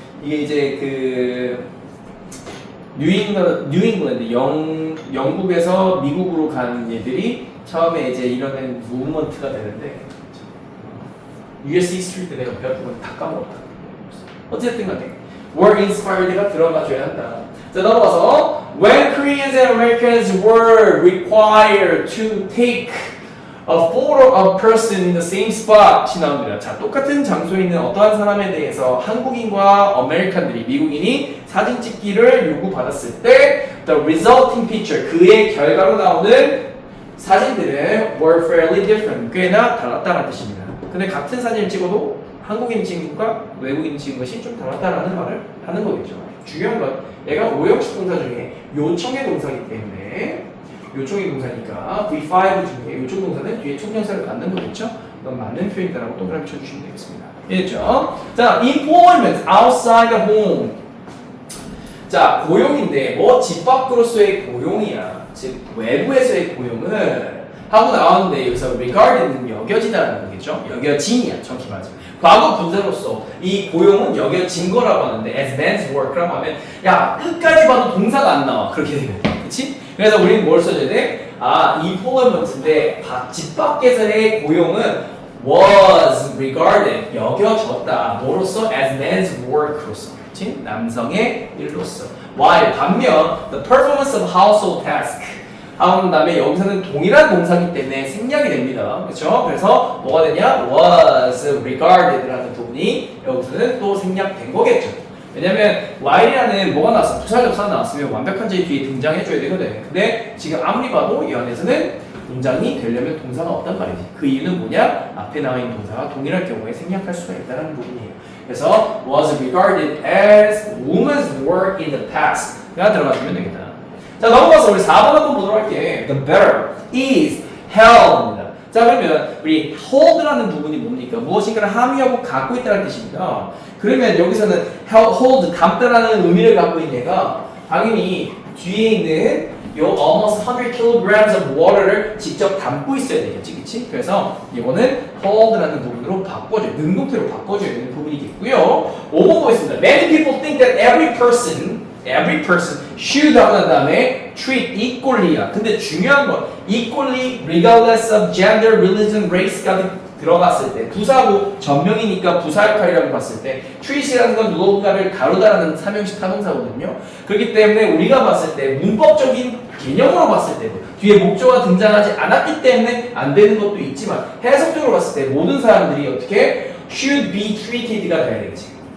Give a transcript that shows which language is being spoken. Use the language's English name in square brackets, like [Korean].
[Korean] 이게 이제 그 뉴잉글랜드 영국에서 미국으로 가는 얘들이 처음에 이제 이뤄낸 무브먼트가 되는데 [English] US history [Korean] 때 내가 배웠던 건 다 까먹었다. 어쨌든 간에 [English] were inspired [Korean] 가 들어가줘야 한다. 자 넘어가서 [English] when Koreans and Americans were required to take a photo of a person in the same spot이 나옵니다. [Korean] 자 똑같은 장소에 있는 어떠한 사람에 대해서 한국인과 아메리칸들이 미국인이 사진 찍기를 요구받았을 때 [English] the resulting picture [Korean] 그의 결과로 나오는 사진들은 [English] were fairly different [Korean] 꽤나 달랐다는 뜻입니다. 근데 같은 사진을 찍어도 한국인 친구가 외국인 친구가 좀 닮았다라는 말을 하는 거겠죠. 중요한 건 얘가 오형식 동사 중에 요청의 동사이기 때문에 요청의 동사니까 V5 중에 요청 동사는 뒤에 총명사를 갖는 거겠죠. 그건 맞는 표현이다라고 동그라미 쳐주시면 되겠습니다. 이해했죠? [English] 자, employment outside the home. [Korean] 자, 고용인데 뭐 집 밖으로서의 고용이야. 즉 외부에서의 고용을 하고 나왔는데 여기서 regarded는 여겨지다라는 거겠죠. 여겨짐이야, 정확히 말하자면. 과거 분사로서 이 고용은 여겨진 거라고 하는데 [English] as man's work [Korean] 라고 하면 야 끝까지 봐도 동사가 안 나와. 그렇게 되면 그렇지? 그래서 우리는 뭘 써줘야 돼? 아, employment인데 집 밖에서의 고용은 [English] was regarded [Korean] 여겨졌다. 뭐로서? [English] as man's work로서. [Korean] 그렇지? 남성의 일로서. while 반면 [English] the performance of household task [Korean] 한 다음에 여기서는 동일한 동사이기 때문에 생략이 됩니다. 그렇죠? 그래서 뭐가 되냐? [English] was regarded [Korean] 라는 부분이 여기서는 또 생략된 거겠죠. 왜냐면 while이라는 뭐가 나왔어? 부사접사 나왔으면 완벽한 제 뒤에 등장해줘야 되거든. 근데 지금 아무리 봐도 이 안에서는 문장이 되려면 동사가 없단 말이지. 그 이유는 뭐냐? 앞에 나와 있는 동사가 동일할 경우에 생략할 수가 있다는 부분이에요. 그래서 [English] was regarded as woman's work in the past. [Korean] 가 들어가주면 되겠다. 자, 넘어가서 우리 4번 한번 보도록 할게. [English] The better is held입니다. [Korean] 자, 그러면 우리 hold라는 부분이 뭡니까? 무엇인가를 함유하고 갖고 있다는 뜻입니다. 그러면 여기서는 hold, 담다라는 의미를 갖고 있는 얘가 당연히 뒤에 있는 요 [English] almost 100 kilograms of water [Korean] 를 직접 담고 있어야 되겠지, 그치? 그래서 이거는 hold라는 부분으로 바꿔줘요. 능동태로 바꿔줘야 되는 부분이겠고요. 5번 보겠습니다. [English] Many people think that every person should [Korean] 하고 난 다음에 [English] treat equally야. [Korean] 근데 중요한 건 [English] equally regardless of gender, religion, race [Korean] 가 들어갔을 때 부사고 전명이니까 부사 역할이라고 봤을 때 treat이라는 건 누군가를 다루다라는 삼형식 타동사거든요. 그렇기 때문에 우리가 봤을 때 문법적인 개념으로 봤을 때도 뒤에 목조가 등장하지 않았기 때문에 안 되는 것도 있지만 해석적으로 봤을 때 모든 사람들이 어떻게 [English] should be treated [Korean] 가 돼야 되지.